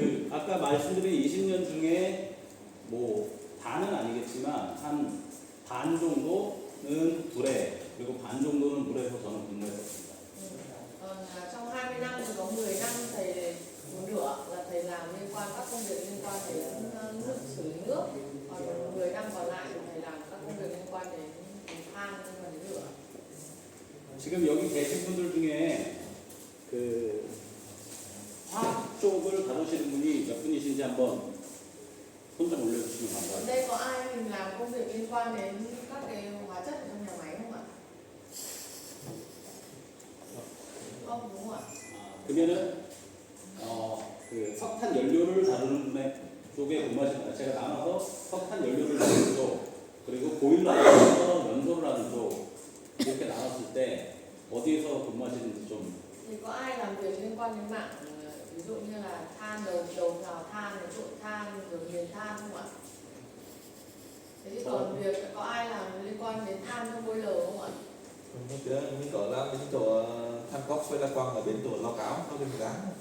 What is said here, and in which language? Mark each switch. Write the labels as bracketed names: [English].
[Korean] 아까 말씀드린 20년 중에 뭐 다는 아니겠지만 한 반 정도는 불에 그리고 반 정도는 물에서 저는 근무했었습니다. [Vietnamese] Còn trong 20 năm thì có 10 năm thầy lửa là thầy làm liên quan các công việc liên quan đến nước, xử lý nước. Còn 10 năm còn lại thì thầy làm các công việc liên quan đến than, liên quan đến lửa. [Korean] 지금 여기 계신 분들 중에 그 화학 쪽을 다루시는 분이 몇 분이신지 한번 손 좀 올려주시면 감사하겠습니다. [Vietnamese] đây có ai mình làm công việc liên quan đến các cái hóa chất ở trong nhà máy không ạ? Không, đúng không ạ? [Korean] 그러면은 그 석탄 연료를 다루는 분의 쪽에 근무하시는 제가 나눠서 석탄 연료를 다루는 쪽 그리고 보일러 안에서 연소를 하는 쪽 이렇게 나눴을 때 어디에서 근무하시는지 좀. [Vietnamese] Thì có ai làm việc liên quan đến mảng ví dụ như là than đầu vào than, trộn than, rồi nghiền than không ạ? Thế thì còn việc có ai làm liên quan đến than trong boiler không ạ? Mình có làm cái chỗ than cốc với la quăng ở bên chỗ lo cáo nó bên gán